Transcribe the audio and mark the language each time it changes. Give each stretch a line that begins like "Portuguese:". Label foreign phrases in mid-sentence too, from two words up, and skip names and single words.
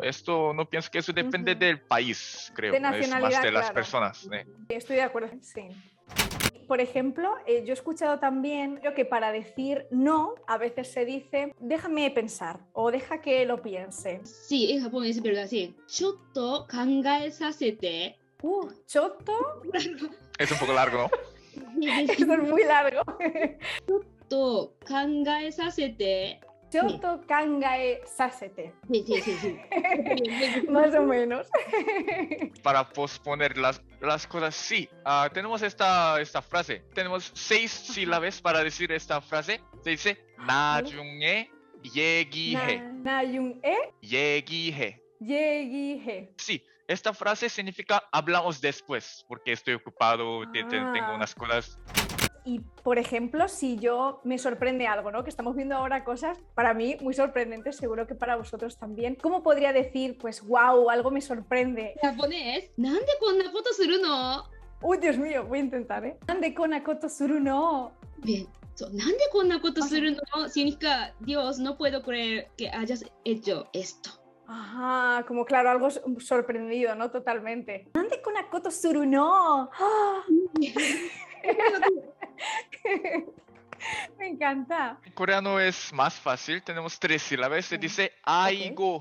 Spanish: Esto no pienso que eso depende del país, creo, De es más nacionalidad, de las claro. personas. Estoy de acuerdo, sí. Por ejemplo, yo he escuchado también creo que para decir no, a veces se dice déjame pensar o deja que lo piense. Sí, en Japón es verdad, sí.
Japanese: ちょっと考えさせて.
Spanish: Choto, Es un poco largo, ¿no? esto es muy largo.
Japanese: と考えさせて. ちょっと 考え させて,
Spanish: Sí, sí, sí, sí. más o menos. Para posponer las cosas, sí. Tenemos esta frase. Tenemos 6 sílabas para decir esta frase. Se dice
Korean: 나중에 얘기해.
Spanish: Nayun-e, 얘기해. yegihe. Sí, esta frase significa hablamos después, porque estoy ocupado, tengo Ah. unas cosas. Y, por ejemplo, si yo me sorprende algo, ¿no? Que estamos viendo ahora cosas para mí muy sorprendentes, seguro que para vosotros también. ¿Cómo podría decir, pues, wow, algo me sorprende? Japonés.
Japanese: なんでこんなことするの?
Spanish: Uy, Dios mío, voy a intentar, ¿eh?
Japanese: なんで こんなこと する の.
Spanish: Bien. So,
Japanese: なんでこんなことするの?
Spanish: Significa, Dios, no puedo creer que hayas hecho esto. Ajá, como claro, algo sorprendido, ¿no? Totalmente.
Japanese: なんで こんなこと する の.
Spanish: ¡Ah! Me encanta. En coreano es más fácil, tenemos 3 sílabas, se dice aigo.